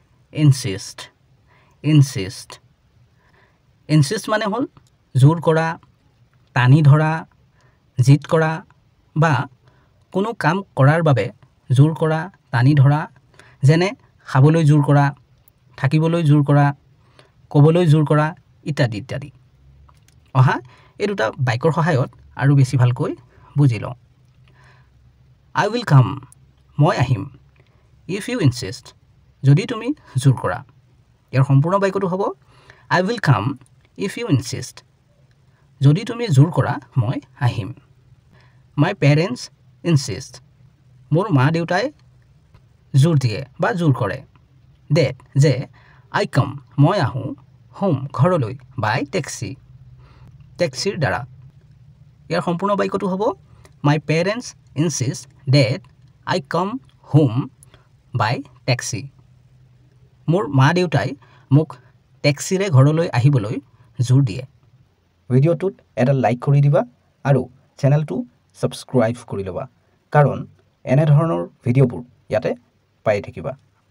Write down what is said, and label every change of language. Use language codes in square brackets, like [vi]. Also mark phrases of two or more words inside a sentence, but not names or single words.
[en] insist insist insist [as] মানে হল জোৰ কৰা টানি ধৰা জিত কৰা বা কোনো কাম কৰাৰ বাবে জোৰ কৰা টানি ধৰা যেনে খাবলৈ জোৰ কৰা থাকিবলৈ জোৰ কৰা ক'বলৈ জোৰ কৰা ইত্যাদি ইত্যাদি অহা এই দুটা বাক্যৰ সহায়ত আৰু বেছি ভালকৈ বুজি লওঁ [en] I will come [as] মই আহিম [en] if you insist [as] যদি তুমি জোৰ কৰা ইয়াৰ সম্পূৰ্ণ বাক্যটো হ'ব [en] I will come if you insist [as] যদি তুমি জোৰ কৰা মই আহিম [en] My parents insist [as] মোৰ মা দেউতাই জোৰ দিয়ে বা জোৰ কৰে that যে [en] I come [as] মই আহোঁ home ঘৰলৈ [en] by taxi [as] taxiৰ দ্বাৰা ইয়াৰ সম্পূৰ্ণ বাক্যটো হ'ব [en] My parents insist that I come home by taxi [as] মোৰ মা দেউতাই মোক টেক্সিৰে ঘৰলৈ আহিবলৈ জোৰ দিয়ে ভিডিঅ'টোত এটা লাইক কৰি দিবা আৰু চেনেলটো সাবস্ক্ৰাইব কৰি ল'বা কাৰণ এনে ধৰণৰ ভিডিঅ'বোৰ ইয়াতে পাই থাকিবা